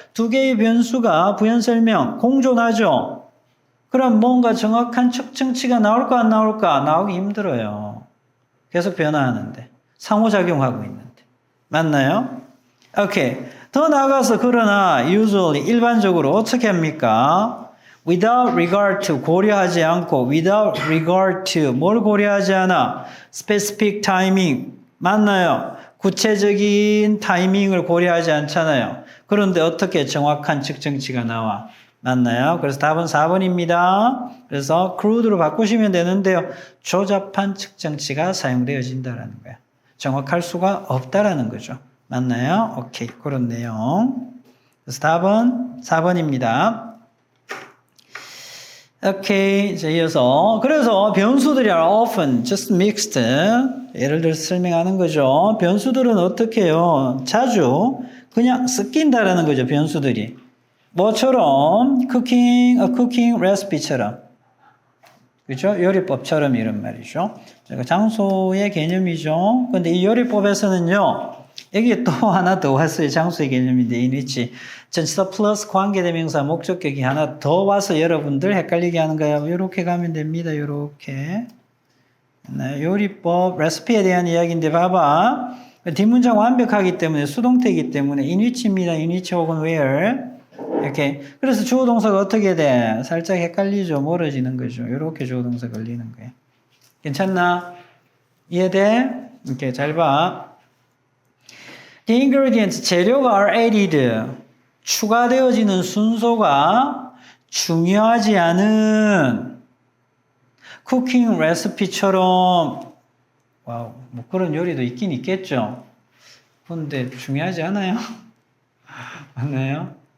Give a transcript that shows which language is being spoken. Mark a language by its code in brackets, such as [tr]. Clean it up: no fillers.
[ko] 두 개의 변수가 부연설명, 공존하죠. 그럼 뭔가 정확한 측정치가 나올까 안 나올까? 나오기 힘들어요. 계속 변화하는데. 상호작용하고 있는데. 맞나요? 오케이. 더 나아가서 그러나 usually 일반적으로 어떻게 합니까? [en] without regard to [ko] 고려하지 않고 [en] without regard to [ko] 뭘 고려하지 않아? [en] specific timing [ko] 맞나요? 구체적인 타이밍을 고려하지 않잖아요. 그런데 어떻게 정확한 측정치가 나와? 맞나요? 그래서 답은 4번입니다. 그래서 crude로 바꾸시면 되는데요. 조잡한 측정치가 사용되어진다라는 거예요. 정확할 수가 없다라는 거죠. 맞나요? 오케이. 그런 내용. 그래서 답은 4번입니다. 오케이. 자, 이어서. 그래서 변수들이 [en] are often just mixed. [ko] 예를 들어서 설명하는 거죠. 변수들은 어떻게 해요? 자주 그냥 섞인다라는 거죠. 변수들이. 뭐처럼? cooking recipe처럼. 그죠? 요리법처럼 이런 말이죠. 장소의 개념이죠. 근데 이 요리법에서는요, 여기에 또 하나 더 왔어요. 장소의 개념인데, [en] in which. [ko] 전치사 플러스 관계대명사 목적격이 하나 더 와서 여러분들 헷갈리게 하는 거예요. 이렇게 가면 됩니다. 이렇게. 네, 요리법, 레시피에 대한 이야기인데, 봐봐. 뒷문장 완벽하기 때문에, 수동태이기 때문에, [en] in which [ko] 입니다. [en] in which [ko] 혹은 [en] where. [ko] 이렇게. 그래서 주어 동사가 어떻게 돼? 살짝 헷갈리죠. 멀어지는 거죠. 이렇게 주어 동사 걸리는 거예요. 괜찮나? 이해돼? 이렇게 잘 봐. [en] The ingredients, [ko] 재료가 [en] are added. [ko] 추가되어지는 순서가 중요하지 않은 쿠킹 레시피처럼, 와우, 뭐 그런 요리도 있긴 있겠죠. 근데 중요하지 않아요? 맞나요?